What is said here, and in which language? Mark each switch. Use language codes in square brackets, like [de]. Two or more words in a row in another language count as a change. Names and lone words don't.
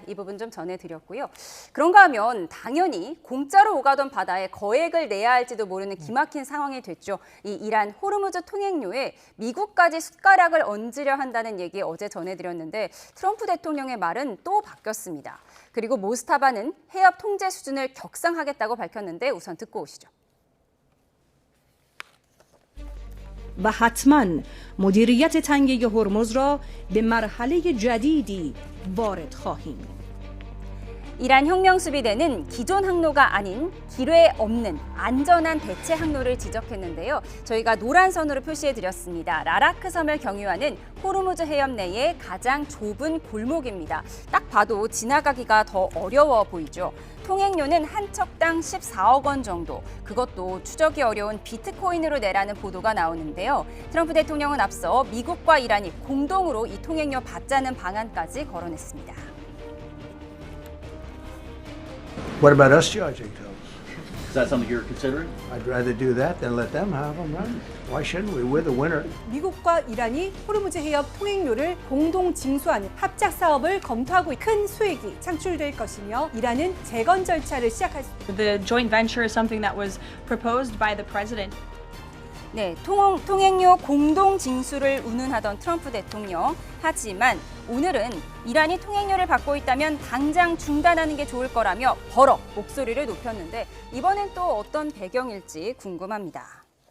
[ko] 이 부분 좀 전해드렸고요. 그런가 하면 당연히 공짜로 오가던 바다에 거액을 내야 할지도 모르는 기막힌 상황이 됐죠. 이 이란 호르무즈 통행료에 미국까지 숟가락을 얹으려 한다는 얘기 어제 전해드렸는데 트럼프 대통령의 말은 또 바뀌었습니다. 그리고 모스타바는 해협 통제 수준을 격상하겠다고 밝혔는데 우선 듣고 오시죠. [fa] و حتما مدیریت تنگه هرمز را به مرحله جدیدی وارد خواهیم. [ko] 이란 혁명수비대는 기존 항로가 아닌 길외 없는 안전한 대체 항로를 지적했는데요. 저희가 노란 선으로 표시해드렸습니다. 라라크 섬을 경유하는 호르무즈 해협 내의 가장 좁은 골목입니다. 딱 봐도 지나가기가 더 어려워 보이죠. 통행료는 한 척당 14억 원 정도, 그것도 추적이 어려운 비트코인으로 내라는 보도가 나오는데요. 트럼프 대통령은 앞서 미국과 이란이 공동으로 이 통행료 받자는 방안까지 거론했습니다. [en] What about us charging tolls? Is that something you're considering? I'd rather do that than let them have them, right? Why shouldn't we? We're the winner. [ko] 미국과 이란이 호르무즈 해협 통행료를 공동 징수하는 합작 사업을 검토하고 큰 수익이 창출될 것이며 이란은 재건 절차를 시작할 수 있습니다. [en] The joint venture is something that was proposed by the president. [ko] 네, 통행료 공동 징수를 운운하던 트럼프 대통령. 하지만 오늘은 이란이 통행료를 받고 있다면 당장 중단하는 게 좋을 거라며 버럭 목소리를 높였는데 이번엔 또 어떤 배경일지 궁금합니다.